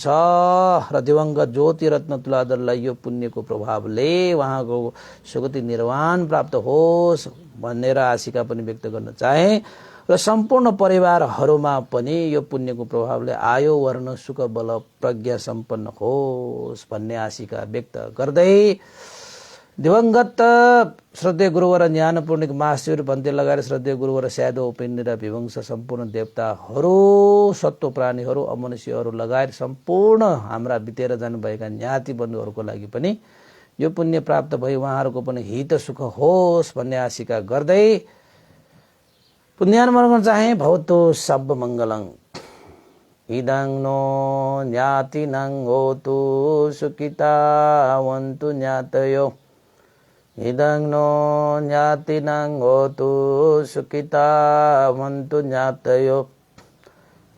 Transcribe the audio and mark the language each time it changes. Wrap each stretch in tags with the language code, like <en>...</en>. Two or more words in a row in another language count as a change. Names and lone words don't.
<ne>र दिवंगत ज्योति रत्न तुलाधरलाई यो पुण्यको प्रभावले उहाँको सुगति निर्वाण प्राप्त होस् भनेर आशिका पनि व्यक्त गर्न चाहे। र सम्पूर्ण परिवारहरूमा पनि यो पुण्यको प्रभावले आयो वर्ण सुख बल प्रज्ञा सम्पन्न होस् भन्ने आशिका व्यक्त गर्दै दिवंगत श्रद्धेय गुरुवर ज्ञानपूर्णिक महाशिव भन्ते लगाएर श्रद्धेय गुरुवर स्यादो उपेन्द्र र विवंश सम्पूर्ण देवताहरू, सत्व प्राणीहरू, अमनुष्यहरू लगायत सम्पूर्ण हाम्रा बितेर जानुभएका ज्ञाति बन्धुहरूको लागि पनि यो पुण्य प्राप्त भई उहाँहरूको पनि हित सुख होस् भन्ने आशिका गर्दै पुण्यानुमोदन चाहे।</ne> <pi>भवतु सब मंगलं। इदं नो ज्ञातिनं होतु सुखितावन्तु ज्ञातयो। इदं नो ज्ञातिनं होतु सुखितावन्तु ज्ञातयो।</pi>